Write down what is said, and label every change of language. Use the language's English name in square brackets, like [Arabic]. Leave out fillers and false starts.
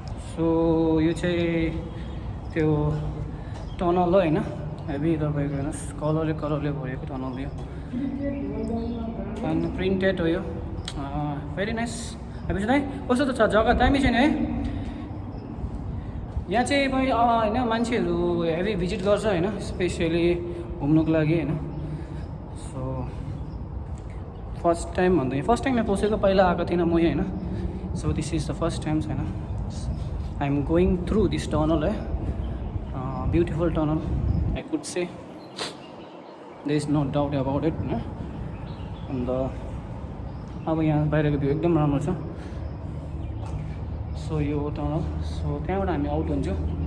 [Nepali] So यो चाहिँ त्यो टनल हो होइन, हेभी तपाईँको हेर्नुहोस् कलरले भरेको टनल यो, अनि प्रिन्टेड हो यो। Very nice. हेभी दाइ कस्तो त छ जग्गा, दामी छ नि है। यहाँ चाहिँ होइन मान्छेहरू हेभी भिजिट गर्छ होइन, स्पेसियली घुम्नुको लागि होइन। सो फर्स्ट टाइम यहाँ पसेको, पहिला आएको थिइनँ म होइन। [English] So this is the first time होइन। I am going through this tunnel, beautiful tunnel, I could say. There is no doubt about it. [Nepali] And अब यहाँ बाहिरको भ्यू एकदम राम्रो छ। सो यो टनल, सो त्यहाँबाट हामी आउट हुन्छौँ।